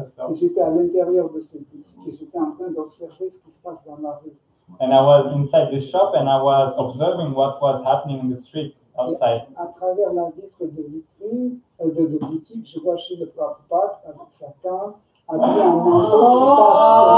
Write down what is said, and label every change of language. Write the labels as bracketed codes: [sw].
[fr] Et j'étais à l'intérieur de cette boutique et j'étais en train d'observer ce qui se passe dans la rue. [en] And I was inside the shop and I was observing what was happening in the street outside. [fr] Et à travers la vitre de vitrine, de boutique, je vois chez le Prabhupada avec sa femme, habillé en manteau qui passe